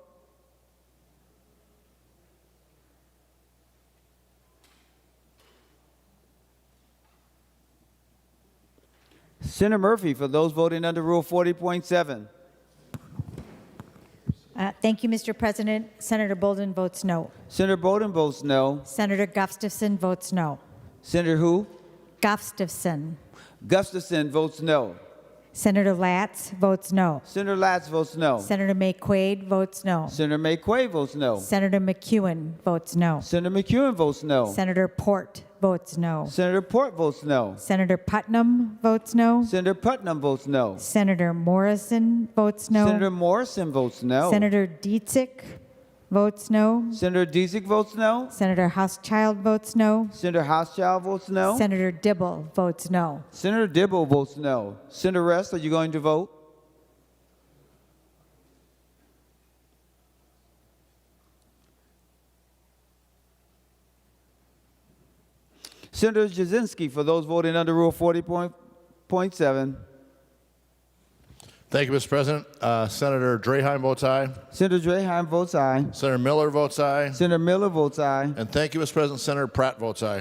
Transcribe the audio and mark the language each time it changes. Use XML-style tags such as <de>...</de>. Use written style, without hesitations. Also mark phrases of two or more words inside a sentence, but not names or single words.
<en>Senator Murphy, for those voting under Rule 40.7. Thank you, Mr. President. Senator Bolden votes no. Senator Bolden votes no. Senator Gustafson votes no. Senator who? Gustafson. Gustafson votes no. Senator Latz votes no. Senator Latz votes no. Senator McQuaid votes no. Senator McQuaid votes no. Senator McEwen votes no. Senator McEwen votes no. Senator Port votes no. Senator Port votes no. Senator Putnam votes no. Senator Putnam votes no. Senator Morrison votes no. Senator Morrison votes no. Senator Dietzick votes no. Senator Dietzick votes no. Senator Hauschild votes no. Senator Hauschild votes no. Senator Dibble votes no. Senator Dibble votes no. Senator Rest, are you going to vote? Senator Jasinski, for those voting under Rule 40.7. Thank you, Mr. President. Senator Draheim votes aye. Senator Draheim votes aye. Senator Miller votes aye. Senator Miller votes aye. And thank you, Mr. President. Senator Pratt votes aye.</en>